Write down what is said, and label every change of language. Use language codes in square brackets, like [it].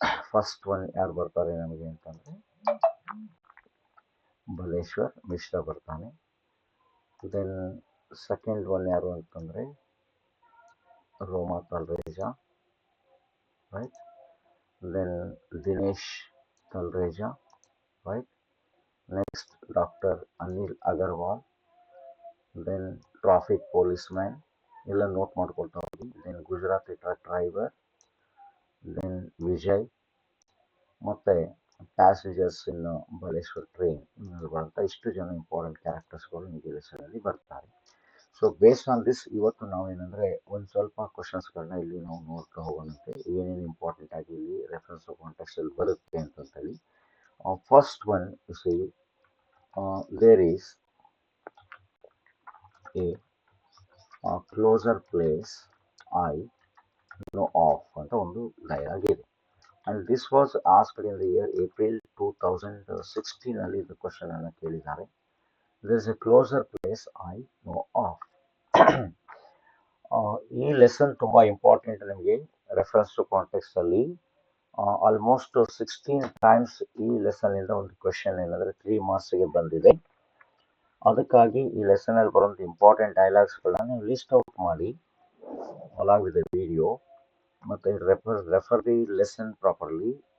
[kn] First one ಯಾರು ಬರ್ತಾರೆ ನಮಗೆ ಅಂತಂದರೆ ಬಲೇಶ್ವರ್ ಮಿಶ್ರಾ ಬರ್ತಾನೆ. ದೆನ್ ಸೆಕೆಂಡ್ ಒನ್ ಯಾರು ಅಂತಂದರೆ ರೋಮಾ Talreja, right. [en] Then Dinesh Talreja, right? Next, Dr. Anil Agarwal. Then traffic policeman. [kn] ಎಲ್ಲ ನೋಟ್ ಮಾಡ್ಕೊಳ್ತಾ ಹೋಗಿ. Then Gujarati truck driver. Then Vijay. ಮತ್ತು ಪ್ಯಾಸೆಂಜರ್ಸ್ ಇನ್ ಬಲೇಶ್ವರ್ ಟ್ರೈನ್. ಬರುವಂಥ ಇಷ್ಟು ಜನ ಇಂಪಾರ್ಟೆಂಟ್ ಕ್ಯಾರೆಕ್ಟರ್ಸ್ಗಳು ಈ ಲೆಸನಲ್ಲಿ ಬರ್ತಾರೆ. ಸೊ [en] based on this [kn] ಇವತ್ತು ನಾವೇನಂದರೆ ಒಂದು ಸ್ವಲ್ಪ ಕ್ವಶನ್ಸ್ಗಳನ್ನ ಇಲ್ಲಿ ನಾವು ನೋಡ್ತಾ ಹೋಗೋಣಂತೆ, ಏನೇನು ಇಂಪಾರ್ಟೆಂಟ್ ಆಗಿ ಇಲ್ಲಿ ರೆಫರೆನ್ಸ್ ಕಾಂಟೆಕ್ಸ್ಟಲ್ಲಿ ಬರುತ್ತೆ ಅಂತಂತೇಳಿ. [en] first one see there is a closer place I know of [kn] ಅಂತ ಒಂದು ಡೈಲಾಗ್ ಇದೆ. [en] and this was asked in the year April 2016 [kn] ಇದು ಕ್ವಶನ್ ಅನ್ನು ಕೇಳಿದ್ದಾರೆ. [en] there is a closer place I know of. [kn] ಈ ಲೆಸನ್ ತುಂಬ important ನಮಗೆ reference to context ಅಲ್ಲಿ. ಆಲ್ಮೋಸ್ಟ್ 16 ಟೈಮ್ಸ್ ಈ ಲೆಸನ್ನಿಂದ ಒಂದು ಕ್ವೆಶನ್ ಏನಂದರೆ 3 ಮಾರ್ಕ್ಸ್ಗೆ ಬಂದಿದೆ. ಅದಕ್ಕಾಗಿ ಈ ಲೆಸನಲ್ಲಿ ಬರುವಂಥ ಇಂಪಾರ್ಟೆಂಟ್ ಡೈಲಾಗ್ಸ್ಗಳನ್ನ ನೀವು ಲಿಸ್ಟ್ ಔಟ್ ಮಾಡಿ [en] along with the video, [kn] ಮತ್ತು [en] Refer the lesson properly.